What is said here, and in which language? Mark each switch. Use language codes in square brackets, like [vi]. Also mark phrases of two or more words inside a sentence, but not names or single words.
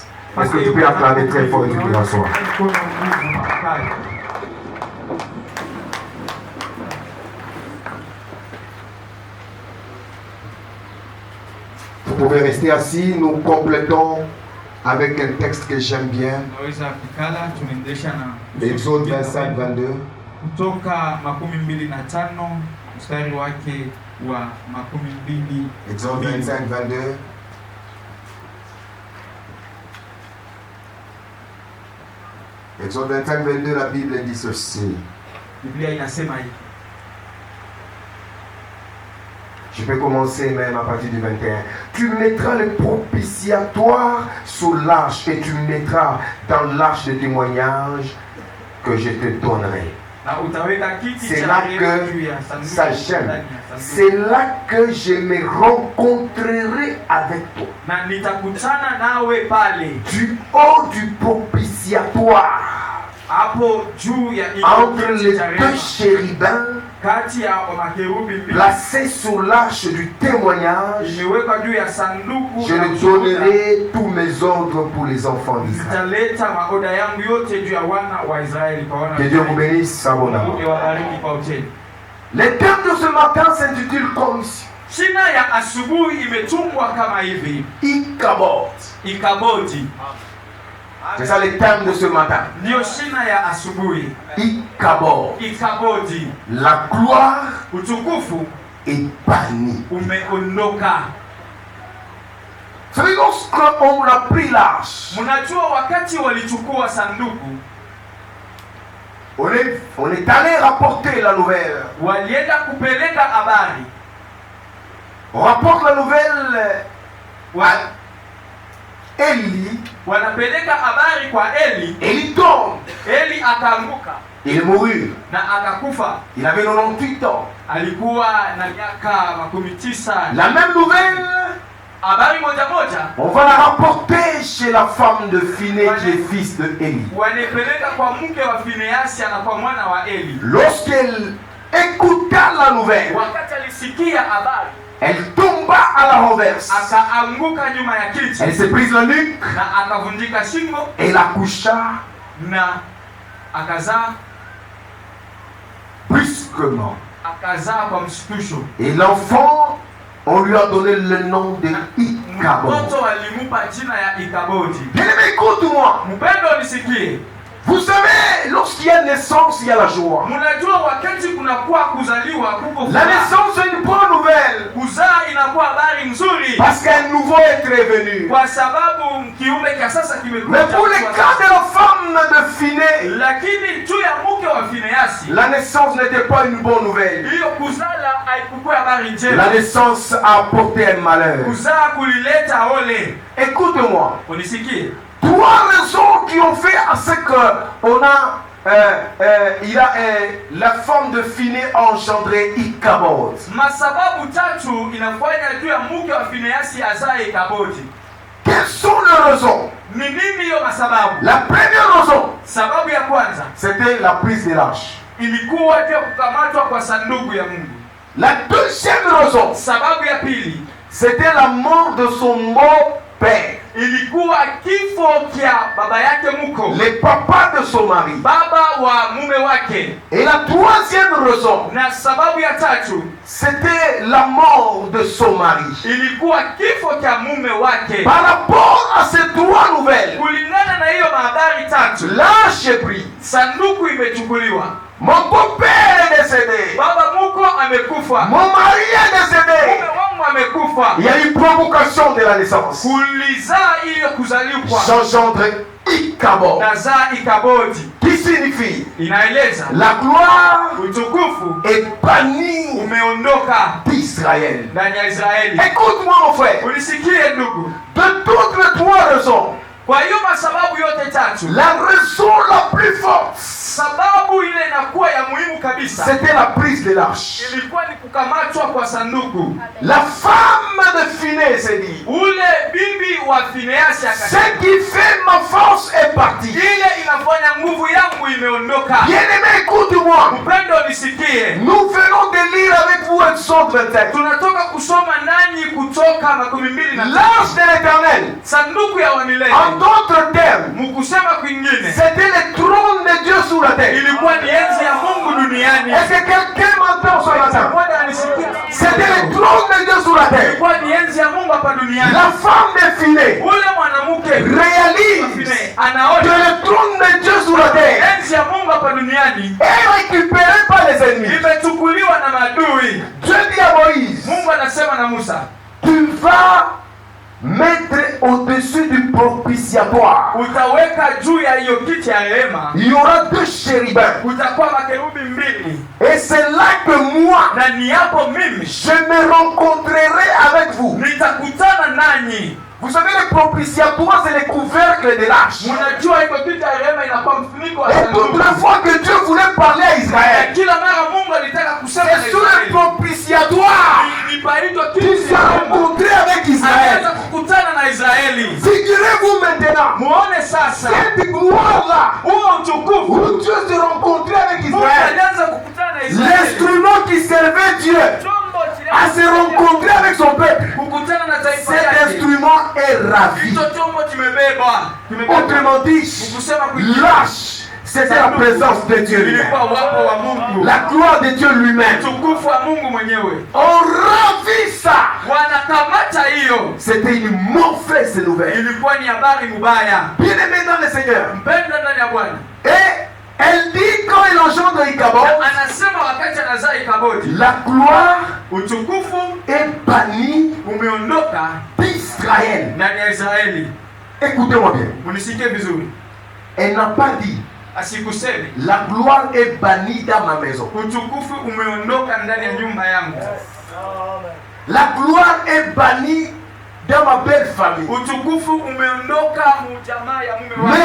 [fr] Est-ce que tu peux acclamer très fort et tu peux l'asseoir? Vous pouvez rester assis, nous complétons avec un texte que j'aime bien. Exode 25-22. [sw] Kutoka 25 mstari wake wa 22. [fr] Exode 25-22. Exode 25-22, la Bible dit ceci. [sw] Biblia inasema hivi. [fr] Je peux commencer même à partir du 21. Tu mettras le propitiatoire sous l'arche et tu mettras dans l'arche de témoignage que je te donnerai. C'est là que ça gêne. C'est là que je me rencontrerai avec toi. Du haut du propitiatoire. [sw] hapo juu ya [fr] entre les deux chérubins [sw] kati ya makerubi mbili [fr] placés sur l'arche du témoignage, [sw] imewekwa juu ya sanduku [fr] je lui donnerai tous mes ordres pour les enfants d'Israël. [sw] nitaleta maoda yangu yote juu ya wana wa Israeli kwa wana. [fr] Que Dieu vous bénisse abondamment. [sw] Wabariki kwa utele. [fr] Le thème de ce matin s'intitule comme ici. [sw] Shina ya asubuhi imetungwa kama hivi. [fr] Ikabod. [sw] Ikabodi. [fr] C'est ça le thème de ce matin. [sw] Ndio shina ya asubuhi. [fr] Ikabod. [sw] Ikabodi. [fr] La gloire [sw] utukufu [fr] est bannie. [sw] Umeondoka. [fr] C'est lorsqu'on a pris l'arche. [sw] Mnajua wakati walichukua sanduku. [fr] On est allé rapporter la nouvelle. [sw] Walienda kupeleka habari. [fr] On rapporte la nouvelle à Eli. [sw] Wanapeleka habari kwa Eli. [fr] Eli tombe. [sw] Eli akaanguka. [fr] Il est mouru. [sw] Na akakufa. [fr] Il avait 98 ans. [sw] Alikuwa na miaka 19. [fr] La même nouvelle. [sw] Habari moja moja. [fr] On va la rapporter chez la femme de Phiné qui est fils de Eli. [sw] Wanapeleka kwa mke wa Fineasi na kwa mwana wa Eli. [fr] Lorsqu'elle écouta la nouvelle, [sw] wakati alisikia habari, [fr] elle tomba à la renverse. [sw] Akaanguka nyuma ya kiti. [fr] Elle s'est prise la nuque. [sw] Na akavunjika shingo. [fr] Elle accoucha. [sw] Na akazaa [fr] brusquement. [sw] Akazaa kwa mshtusho. [fr] Et l'enfant, on lui a donné le nom de Ikabod. [sw] Mtoto alimupa jina ya Ikabodi. [fr] Bien-aimé, écoute-moi. [sw] Mpendo nisikie. [fr] Vous savez, lorsqu'il y a naissance, il y a la joie. [sw] Mnajua wakati kunakuwa kuzaliwa kuko [fr] la naissance est une bonne nouvelle. [sw] Kuzaa inakuwa habari nzuri. [fr] Parce qu'un nouveau est venu. [sw] Kwa sababu kiumbe cha sasa kimekuja. [fr] Mais pour le cas de la femme de Phiné, [sw] lakini juu ya mke wa Fineasi, [fr] la naissance n'était pas une bonne nouvelle. [sw] Hiyo kuzala haikuwa habari njema. [fr] La naissance a apporté un malheur. [sw] Kuzaa kulileta ole. [fr] Écoute-moi. [sw] Unisikie. [fr] 3 raisons qui ont fait à ce qu'on a la femme de Phiné a engendré Ikabod. [sw] Masababu tatu inafanya juu ya mke wa Fineasi azae Ikabodi. [fr] Quelles sont les raisons? [sw] Ni nini hiyo masababu? [fr] La première raison, [sw] sababu ya kwanza, [fr] c'était la prise de l'arche. [sw] Ilikuwa ndio kukamatwa kwa sanduku ya Mungu. [fr] La deuxième raison, [sw] sababu ya pili, [fr] c'était la mort de son beau-père. [sw] Ilikuwa kifo kia baba yake mko. [fr] Le papa de son mari. [sw] Baba wa mume wake. [fr] Et la troisième raison, [sw] na sababu ya tatu, [fr] c'était la mort de son mari. [sw] Ilikuwa kifo cha mume wake. [fr] Par rapport à ces 3 nouvelles, [sw] kulingana na hiyo habari tatu, [fr] l'arche est prise. [sw] Sanduku imechukuliwa. [fr] Mon beau-père est décédé. [sw] Baba muko amekufa. [fr] Mon mari est décédé. [sw] Mume wangu amekufa. [fr] Il y a une provocation de la naissance. [sw] Kulizaa ile kuzaliwa. [fr] J'engendre Ikabod. [sw] Nazaa Ikabodi. [fr] Qui signifie [sw] inaeleza [fr] la gloire [sw] utukufu [fr] est bannie [sw] umeondoka [fr] d'Israël. [sw] Ndani ya Israeli. [fr] Écoute-moi mon frère. [sw] Unisikie ndugu. [fr] De toutes les 3 raisons, [sw] kwa hiyo masababu yote tatu, [fr] la raison la plus forte, [sw] sababu ile inakuwa ya muhimu kabisa, [fr] c'était la prise de l'arche. [sw] Ilikuwa ni kukamatwa kwa sanduku. [fr] La femme de Phiné s'est dit, [sw] ule bibi wa Fineasi akasema, [fr] ce qui fait ma force est partie. [sw] Ile inafanya nguvu yangu imeondoka. [fr] Bien-aimé, écoute-moi. [sw] Mpendo nisikie. [fr] Nous venons de lire avec vous Exode 27. [sw] Tunatoka kusoma nanyi Kutoka 22. [fr] L'arche de l'Éternel. [sw] Sanduku ya milele. [fr] En d'autres termes, [sw] mkusema kwingine, [fr] c'était le trône de Dieu sur la terre. [sw] Ilikuwa ni enzi ya Mungu duniani. [fr] Est-ce que quelqu'un m'entend ce matin? C'était le trône de Dieu sur la terre. [sw] Ilikuwa ni enzi ya Mungu hapa duniani. [fr] La femme de Phiné [sw] ule mwanamke [fr] réalise [sw] anaona [fr] que le trône de Dieu sur la terre [sw] enzi ya Mungu hapa duniani [fr] est récupéré par les ennemis. [sw] Imechukuliwa na maadui. [fr] Dieu dit à Moïse, [sw] Mungu anasema na Musa, [fr] tu vas mettre au-dessus du propitiatoire. [sw] Utaweka juu ya hiyo kiti ya rehema. [fr] Il y aura 2 chérubins. [sw] Utakuwa makerubi 2. [fr] Et c'est là que moi, [sw] na ni hapo mimi, [fr] je me rencontrerai avec vous. [sw] Nitakutana nanyi. [fr] Vous savez, le propitiatoire, c'est le couvercle de l'arche. [sw] Mnajua hiyo kiti ya rehema inakuwa mfuniko wa sanduku. [fr] Et toute la fois que Dieu voulait parler à Israël, [sw] kila mara Mungu alitaka kusema na [fr] c'est sur le propitiatoire qu'il s'est rencontré avec Israël. [sw] Anaweza kukutana na Israeli. [fr] Figurez-vous maintenant, [sw] muone sasa [fr] cette gloire-là, [sw] huo utukufu [fr] où Dieu se rencontrait avec [sw] Mungu [fr] Israël, [sw] alianza kukutana na Israeli. [fr] l'instrument qui servait Dieu [sw] Chombo [fr] à se rencontrer avec son peuple, [sw] kukutana na taifa [fr] cet [sw] lake. [fr] instrument est ravi. [sw] Hicho chombo kimebeba. [fr] Autrement dit, [sw] Kusema kwingine, [fr] l'arche, c'était la présence de Dieu lui-même. [sw] ilikuwa wapo wa Mungu. [fr] La gloire de Dieu lui-même. [sw] Utukufu wa Mungu mwenyewe. [fr] On ravit ça. [sw] Wanakamata hiyo. [fr] C'était une mauvaise nouvelle. [sw] Ilikuwa ni habari mbaya. [fr] Bien-aimé dans le Seigneur. [sw] Mpendwa ndani ya Bwana. [fr] Et elle dit quand il engendre Ichabod, [sw] Anasema wakati anazaa Ikabodi, [fr] la gloire [sw] utukufu [fr] est bannie [sw] umeondoka [fr] d'Israël. [sw] ndani ya Israeli. [fr] Écoutez-moi bien. [sw] Munisikie vizuri. [fr] Elle n'a pas dit [sw] Asikuseme [fr] la gloire est bannie dans ma maison. [sw] utukufu umeondoka ndani ya nyumba yangu. [fr] La gloire est bannie dans ma belle famille. [sw] Utukufu umeondoka mu jamaa ya mume wangu.